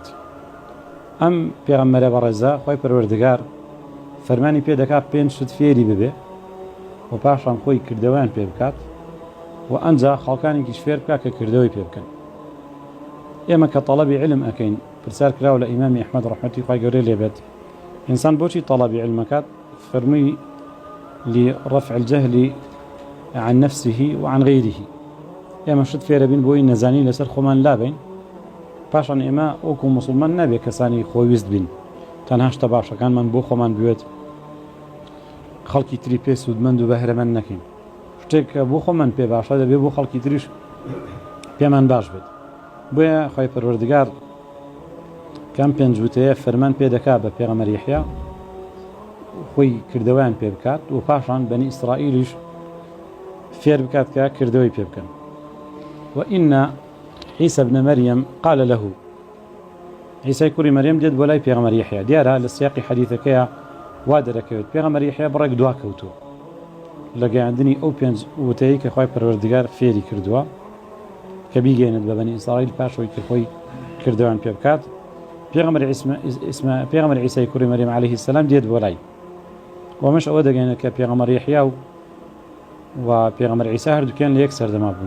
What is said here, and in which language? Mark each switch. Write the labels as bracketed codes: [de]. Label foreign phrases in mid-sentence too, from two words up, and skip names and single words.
[ckb] ئەم پێغەمبەرە بەڕێزە خوای پەروەردگار فەرمانی پێ دەکات 5 شت فێری ببێ و پاشان خۆی کردەوەیان پێ بکات و ئەنجا خەڵکانێکیش فێر بکات کە کردەوەی پێ بکەن. ئێمە کە تەڵەبی علم ئەەکەین، پرسیار کراوە لە ئیمامی ئەحمەد ڕەحمەتی خوای گەورەی لێبێت ئینسان بۆچی تەڵەبی علمەکات؟ [ar] فەرمووی لرفع الجهل عن نفسه وعن غيره. [ckb] ئێمە شت فێرە بین بۆی نەزانی لەسەر خۆمان لابین، پاشان ئێمە وەکو موسڵمان نابێت کەسانی خۆویست بین تەنها شتە باشەکانمان بۆ خۆمان بوێت خەڵکی تری پێ سوودمەند و بەهرەمەند نەکەین. شتێک بۆ خۆمان پێ باشە دەبێت بۆ خەڵکی تریش پێمان باش بێت. بۆیە خوای پەروەردگار کەم 5 وتەیە فەرمان پێ دەکات بە پێغەمبەر یەحیا خۆی کردەوەیان پێ بکات و پاشان بەنی ئیسرائیلیش فێر بکات کە کردەوەی پێ بکەن. [ar] وإن عيسى ابن مريم قال له، [ckb] عيسى کوڕی مەریەم دێت بۆ لای پێغەمبەر یەحیا، دیارە لە سیاقی حەدیثەکەیە وا دەرەکەوێت پێغەمبەر یەحیا بڕێک دوا کەوتووە لە گەیاندنی ئەو 5 وتەیە کە خوای پەروەردگار فێری کردووە کە بیگەێنێت بە بەنی ئیسرائیل پاشەوەی کە خۆی کردەوەیان پێ بکات. پێغەمبەر عیسای کوڕی مەریەم عەلەیهی سەلام دێت بۆ لای ومش ئەوە دەگەێنێت کە پێغەمبەر یەحیا و پێغەمبەر عیسا هەردووکیان لە یەک سەردەما بوون.